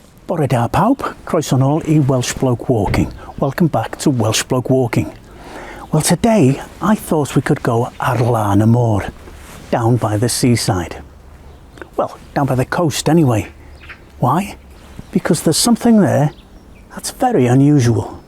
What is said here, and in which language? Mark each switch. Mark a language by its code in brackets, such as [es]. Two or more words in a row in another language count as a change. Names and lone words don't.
[cy] Bore da pawb, croeso nôl I WelshBloke Walking. [en] Welcome back to WelshBloke Walking. Well, today I thought we could go [cy] ar lan y môr, [en] down by the seaside. Well, down by the coast anyway. Why? Because there's something there that's very unusual.